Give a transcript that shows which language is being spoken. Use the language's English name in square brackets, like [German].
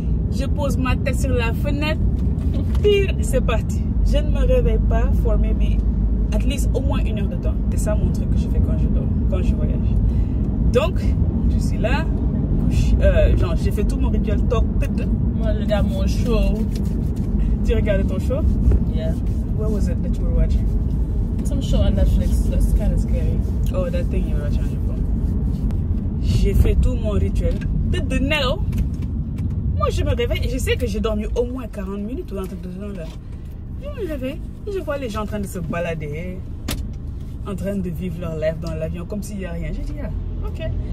[French] Je pose ma tête sur la fenêtre. Pire, c'est parti. Je ne me réveille pas [English] for maybe at least [French] au moins 1 heure de temps. C'est ça mon truc que je fais quand je dors, quand je voyage. Donc, je suis là. Genre, j'ai fait tout mon rituel talk. Moi, je regarde mon show. Tu regardais ton show? [English] Yeah. What was it that you were watching? Some show on Netflix. That's kind of scary. Oh, that thing you were watching on your phone. [French] J'ai fait tout mon rituel. De Nelo. Moi, je me réveille et je sais que j'ai dormi au moins 40 minutes ou un truc de ce genre-là. Je me réveille et je vois les gens en train de se balader, en train de vivre leur life dans l'avion comme s'il n'y a rien. J'ai dit, ah, ok.